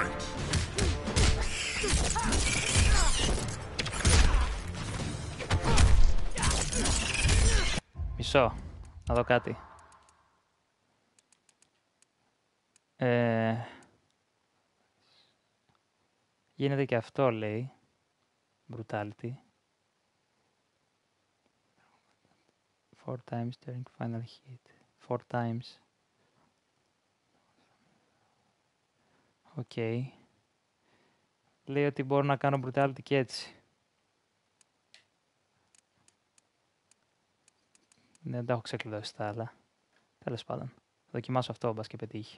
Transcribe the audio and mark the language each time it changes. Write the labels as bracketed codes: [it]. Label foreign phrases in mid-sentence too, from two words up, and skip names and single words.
[el] Μισό. Να δω κάτι. Γίνεται και αυτό, λέει. [en] Brutality. 4 times during final hit. 4 times. [el] Οκ. Λέει ότι μπορώ να κάνω brutality και έτσι. Δεν τα έχω ξεκλειδώσει τα άλλα. Τέλος πάντων. Θα δοκιμάσω αυτό, μπας και πετύχει.